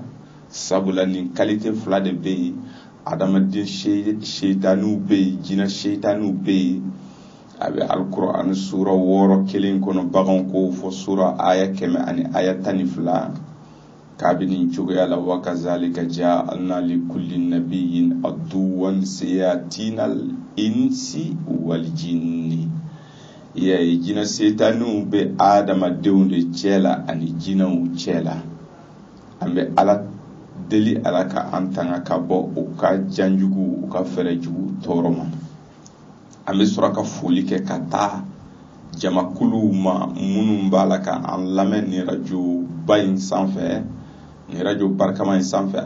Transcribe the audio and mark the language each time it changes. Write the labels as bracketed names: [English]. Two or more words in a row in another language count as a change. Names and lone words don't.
[Bambara] Sabula ni kalite fila de bɛ yen, adamaden shaytaniw bɛ yen, jinɛ shaytaniw bɛ yen. A bɛ alquran sura 6 kelen kɔnɔ bagan ko fɔ sura aya 100 ani aya 12 kabini cogoya la. [Arabic] وكذلك جعلنا لكل نبي عدوا شياطين الإنس والجن. [Bambara] Ya jinna shaytanu be adamadenw de cɛla ani jinɛw cɛla. An bɛ ala deli ala ka an tanga ka bɔ u ka janjugu, u ka fɛrɛjugu tɔɔrɔ ma. An bɛ sɔrɔ ka foli kɛ ka taa jamakuluw ma minnu b'a la ka an lamɛn ni radio ba in sanfɛ, ni radio barikama in sanfɛ.